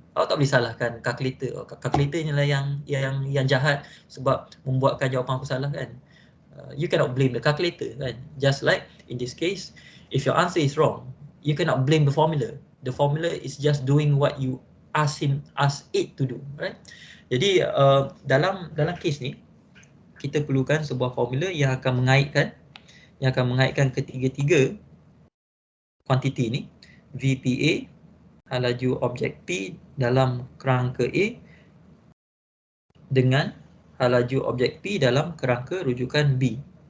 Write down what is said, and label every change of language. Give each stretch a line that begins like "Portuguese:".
Malay: Awak tak boleh salahkan calculator. Calculator inilah yang jahat sebab membuatkan jawapan aku salah, kan?
English: You cannot blame the calculator, kan? Just like in this case, if your answer is wrong, you cannot blame the formula. The formula is just doing what you ask it to do, right?
Malay: Jadi dalam case ni kita perlukan sebuah formula yang akan mengaitkan ketiga-tiga kuantiti ni, VPA, laju objek P dalam kerangka A dengan laju objek P dalam kerangka rujukan B.